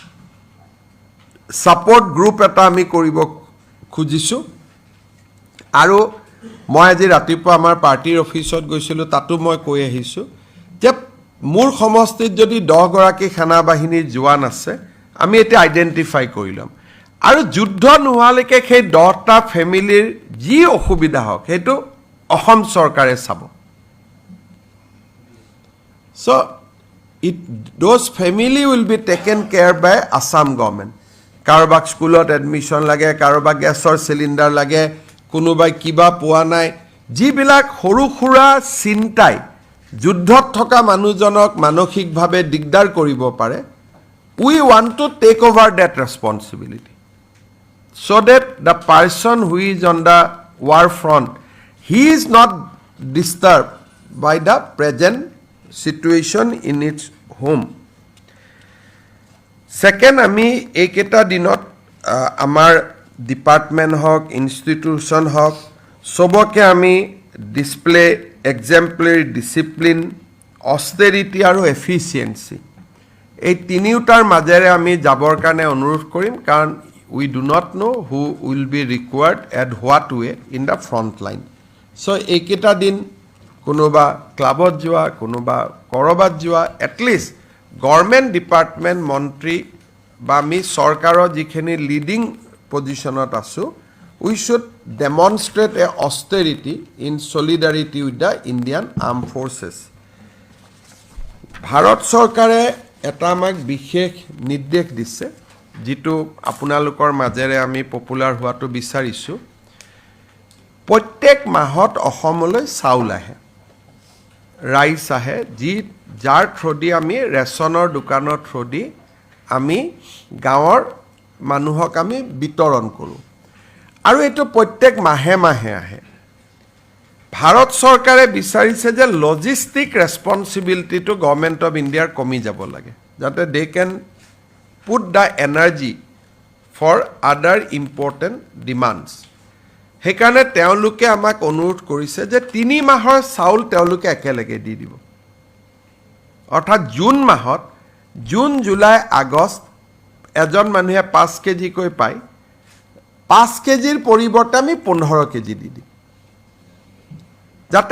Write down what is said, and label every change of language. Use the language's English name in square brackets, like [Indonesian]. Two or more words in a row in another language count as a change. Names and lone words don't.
[Assamese] ছাপৰ্ট গ্ৰুপ এটা আমি কৰিব খুজিছোঁ আৰু মই আজি ৰাতিপুৱা আমাৰ পাৰ্টিৰ অফিচত গৈছিলোঁ তাতো মই কৈ আহিছোঁ যে মোৰ সমষ্টিত যদি 10 গৰাকী সেনাবাহিনীৰ জোৱান আছে আমি এতিয়া আইডেণ্টিফাই কৰি ল'ম আৰু যুদ্ধ নোহোৱালৈকে সেই 10টা ফেমিলিৰ যি অসুবিধা হওক সেইটো অসম চৰকাৰে চাব [English] so those family will be taken care by Assam government [Assamese] কাৰোবাক স্কুলত এডমিশ্যন লাগে কাৰোবাক গেছৰ চিলিণ্ডাৰ লাগে কোনোবাই কিবা পোৱা নাই যিবিলাক সৰু সুৰা চিন্তাই যুদ্ধত থকা মানুহজনক মানসিকভাৱে দিগদাৰ কৰিব পাৰে [English] we want to take over that responsibility so that the person who is on the war front he is not disturbed by the present situation in its home [Assamese] second আমি এইকেইটা দিনত আমাৰ ডিপাৰ্টমেণ্ট হওক ইনষ্টিটিউশ্যন হওক সবকে আমি [English] display exemplary discipline austerity [Assamese] আৰু এফিচিয়েঞ্চি এই তিনিওটাৰ মাজেৰে আমি যাবৰ কাৰণে অনুৰোধ কৰিম কাৰণ [English] we do not know who will be required at what way in the front line so [Assamese] এইকেইটা দিন কোনোবা ক্লাবত যোৱা কোনোবা কৰবাত যোৱা এটলিষ্ট [English] government department [Assamese] মন্ত্ৰী বা আমি চৰকাৰৰ যিখিনি [English] leading positionত [Assamese] আছোঁ [English] we should demonstrate a austerity in solidarity with the Indian Armed Forces [Assamese] ভাৰত চৰকাৰে এটা আমাক বিশেষ নিৰ্দেশ দিছে যিটো আপোনালোকৰ মাজেৰে আমি পপুলাৰ হোৱাটো বিচাৰিছোঁ প্ৰত্যেক মাহত অসমলৈ চাউল আহে ৰাইচ আহে যাৰ থ্ৰুদি আমি ৰেচনৰ দোকানৰ থ্ৰুদি আমি গাঁৱৰ মানুহক আমি বিতৰণ কৰোঁ আৰু এইটো প্ৰত্যেক মাহে মাহে আহে ভাৰত চৰকাৰে বিচাৰিছে যে [English] logistic responsibilityটো [Assamese] গভৰ্ণমেণ্ট অফ ইণ্ডিয়াৰ কমি যাব লাগে যাতে [English] they can put the energy for other important demands [Assamese] সেইকাৰণে তেওঁলোকে আমাক অনুৰোধ কৰিছে যে 3 মাহৰ চাউল তেওঁলোকে একেলগে দি দিব অৰ্থাৎ জুন মাহত জুন জুলাই আগষ্ট এজন মানুহে 5 কেজি কৈ পায় 5 কেজিৰ পৰিৱৰ্তে আমি 15 কেজি দি দিম যাতে